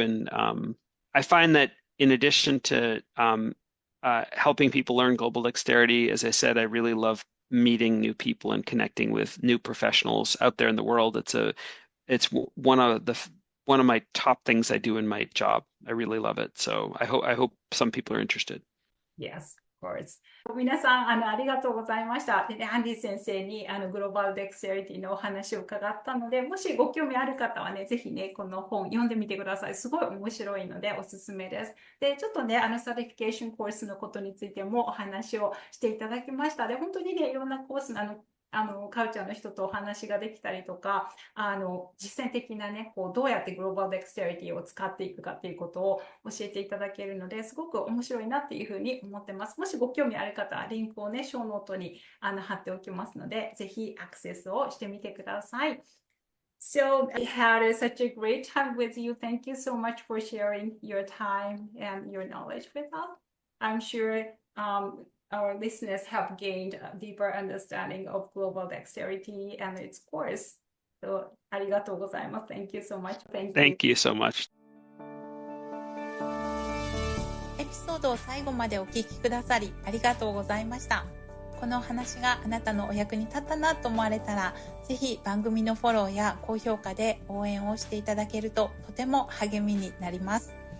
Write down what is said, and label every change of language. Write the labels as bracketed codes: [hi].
[en] And I find that in addition to helping people learn global dexterity, as I said, I really love meeting new people and connecting with new professionals out there in the world. It's one of my top things I do in my job. I really love it. So I hope some people are interested. Yes, of course. [ja] 皆さんありがとうございました。でアンディ先生にグローバルデクステリティのお話を伺ったので、もしご興味ある方はね、ぜひね、この本読んでみてください。すごい面白いのでおすすめです。で、ちょっとね、サティフィケーションコースのことについてもお話をしていただきました。で、本当にね、いろんなコースカルチャーの人とお話ができたりとか、実践的なね、どうやってグローバルデクステリティを使っていくかっていうことを教えていただけるので、すごく面白いなっていうふうに思ってます。もしご興味ある方は、リンクをね、ショーノートに貼っておきますので、ぜひアクセスをしてみてください。 [en] So I had such a great time with you. Thank you so much for sharing your time and your knowledge with us. I'm sure our listeners have gained a deeper understanding of Global Dexterity and its course. [ja] So, ありがとうございます。 [en] Thank you so much. Thank you so much. [ja] エピソードを最後までお聞きくださりありがとうございました。このお話があなたのお役に立ったなと思われたら、ぜひ番組のフォローや高評価で応援をしていただけるととても励みになります。